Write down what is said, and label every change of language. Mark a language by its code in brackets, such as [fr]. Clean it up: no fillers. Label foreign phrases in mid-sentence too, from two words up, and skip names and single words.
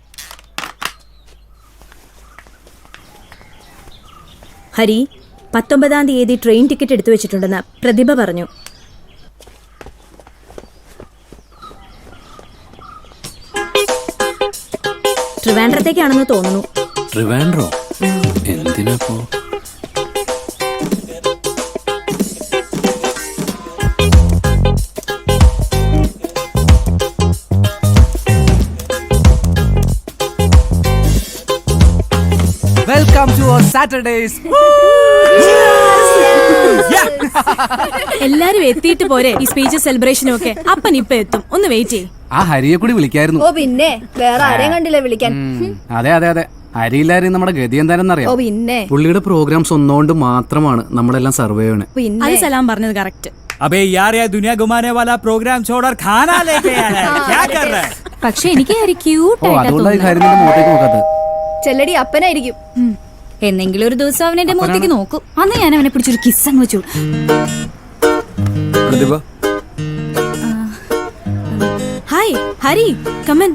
[ml] ഹരി, 19-ാം തീയതി ട്രെയിൻ ടിക്കറ്റ് എടുത്തു വെച്ചിട്ടുണ്ടെന്ന് പ്രതിഭ പറഞ്ഞു. ട്രിവാൻഡ്രത്തേക്കാണെന്ന് തോന്നുന്നു. ട്രിവാൻഡ്രോ? എന്തിനാപ്പോ? [en] Welcome to our Saturdays. [ml] എല്ലാരും എത്തിയിട്ട് പോരെ ഈ [en] speech celebration [ml] ഒക്കെ. അപ്പൻ ഇപ്പൊ എത്തും, ഒന്ന് വെയിറ്റ് ചെയ്യ്. ആ ഹരിയെ കൂടി വിളിക്കായിരുന്നു. ഓ പിന്നെ വേറെ ആരെയും കണ്ടില്ല വിളിക്കാൻ. അതെ അതെ അതെ, ഹരിയില്ലായിരുന്നു നമ്മുടെ ഗതി ഓ എന്താണെന്നറിയാം. പിന്നെ പുള്ളിയുടെ പ്രോഗ്രാംസ് ഒന്നുകൊണ്ട് മാത്രമാണ് നമ്മളെല്ലാം സർവേ ചെയ്യണേ. പിന്നെ അത് സലാം പറഞ്ഞത് കറക്റ്റ്. [hi] अबे यार ये दुनिया घुमाने वाला प्रोग्राम छोड़ और खाना लेके आया है क्या कर रहा है [ml] പക്ഷെ എനിക്ക് ഹരി ക്യൂട്ട് ഓ ആയിട്ടാ അതുകൊണ്ടാണ് ഈ തോന്നുന്നത്. കാര്യം നിന്റെ മുഖത്തേക്ക് നോക്കാത്തത്. ചെല്ലടി അപ്പനായിരിക്കും. എന്നെങ്കിലും ഒരു ദിവസം അവൻ എന്റെ മുഖത്തേക്ക് നോക്കും. അന്ന് ഞാൻ അവനെ പിടിച്ചൊരു കിസ് അങ്ങ് വെച്ചു. പ്രതിഭ ഹായ് ഹരി, കമൻ.